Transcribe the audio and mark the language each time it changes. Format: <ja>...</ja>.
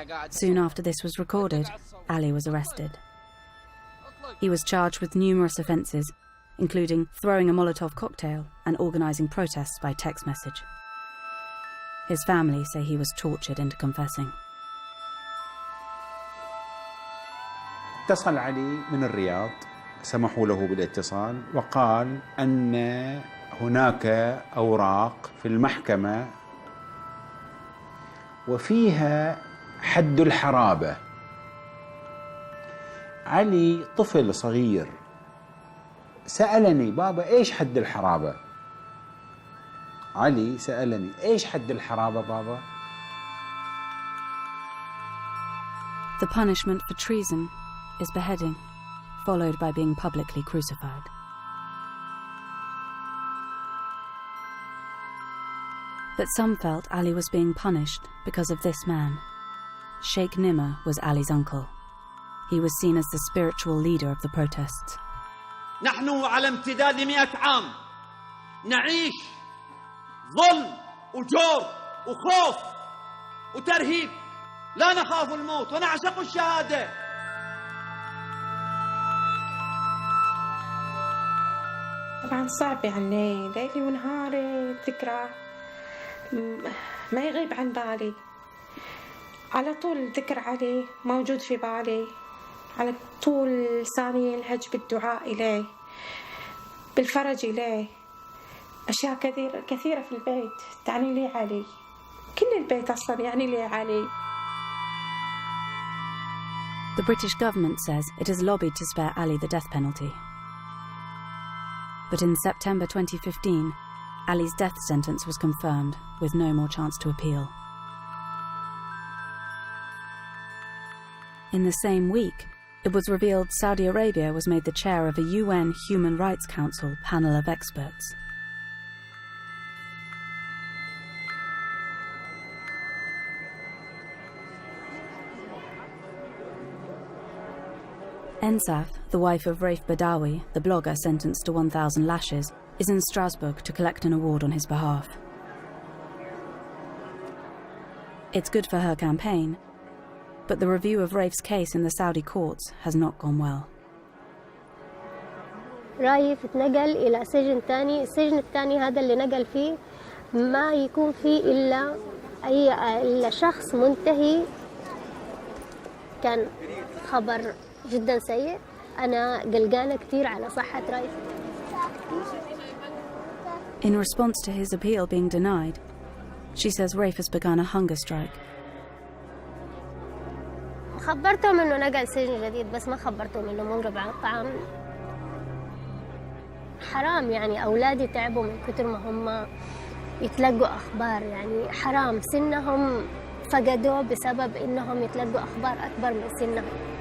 <en>Soon after this was recorded, Ali was arrested. He was charged with numerous offences, including throwing a Molotov cocktail and organising protests by text message. His family say he was tortured into confessing.</en> <ar>اتصل علي من الرياض، سمحوا له بالاتصال وقال أن هناك أوراق في المحكمة وفيها حد الحرابة. علي طفل صغير سألني بابا إيش حد الحرابة؟ علي سألني إيش حد الحرابة بابا؟</ar> <en>The punishment for treason is beheading, followed by being publicly crucified. But some felt Ali was being punished because of this man. Sheikh Nimr was Ali's uncle. He was seen as the spiritual leader of the protests.</en> <ar>نحن على امتداد 100 عام نعيش ظلم وجور وخوف وترهيب، لا نخاف الموت ونعشق الشهادة. طبعا صعب يعني ليلي ونهاري الذكرى ما يغيب عن بالي، على طول الذكر عليه موجود في بالي، على طول لساني يلهج بالدعاء إليه، بالفرج إليه. أشياء كثيرة في البيت تعني لي علي، كل البيت أصلا يعني لي علي.</ar> <en>The British government says it has lobbied to spare Ali the death penalty. But in September 2015, Ali's death sentence was confirmed, with no more chance to appeal. In the same week, it was revealed Saudi Arabia was made the chair of a UN Human Rights Council panel of experts. Ensaf, the wife of Raif Badawi, the blogger sentenced to 1,000 lashes, is in Strasbourg to collect an award on his behalf. It's good for her campaign, but the review of Raif's case in the Saudi courts has not gone well.</en> <ar>رايف اتنقل إلى سجن تاني. السجن التاني هذا اللي نقل فيه ما يكون فيه إلا شخص منتهي. كان خبر جدا سيء. أنا قلقانة كتير على صحة رايف.</ar> <en>In response to his appeal being denied, she says Raif has begun a hunger strike.</en> <ar>خبرتهم إنه نقل سجن جديد بس ما خبرتهم إنه مغرب على الطعام. حرام يعني أولادي تعبوا من كتر ما هم يتلقوا أخبار، يعني حرام سنهم فقدوه بسبب إنهم يتلقوا أخبار أكبر من سنهم.</ar>